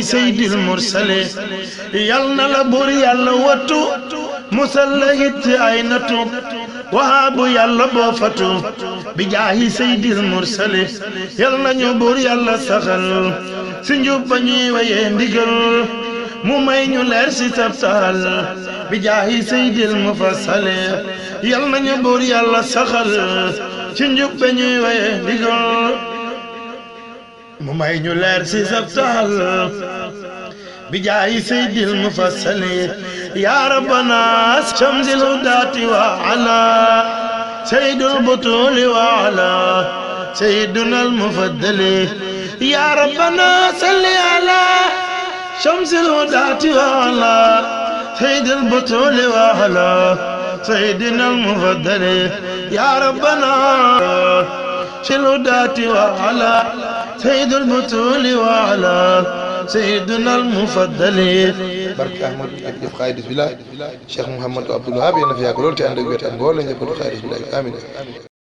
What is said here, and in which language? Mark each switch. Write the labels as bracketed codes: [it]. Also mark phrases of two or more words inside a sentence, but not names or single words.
[ar] سيد المرسل [wo] yal na la buur yàlla wattu musal la hit ci ay nattu Wahaabu yàlla boo fatu [ar] بجاه سيد المرسل [wo] yal na ñu buur yàlla saxal si njub ba ñuy wayee ndigal mu may ñu leer si sabtal [ar] بجاه سيد المفصل [wo] yal na ñu buur yàlla saxal ci njub ba ñuy wayee ndigal mu may ñu leer si sabtal [ar] بجاه سيد المفصل يا ربنا شمس الهداة وعلى سيد البطول وعلى سيدنا المفضل يا ربنا صل على شمس الهداة وعلى سيد البطول وعلى سيدنا المفضل يا ربنا الهداة وعلى سيد البطول وعلى سيدنا المفضل [wo] barke Ahmad jëf xaydis billah Cheikh Mouhamadou Abdoul Wahab yéen a fi yàgg lool te ànd ak wér ak mboolem ñëpp xaydis billah amiin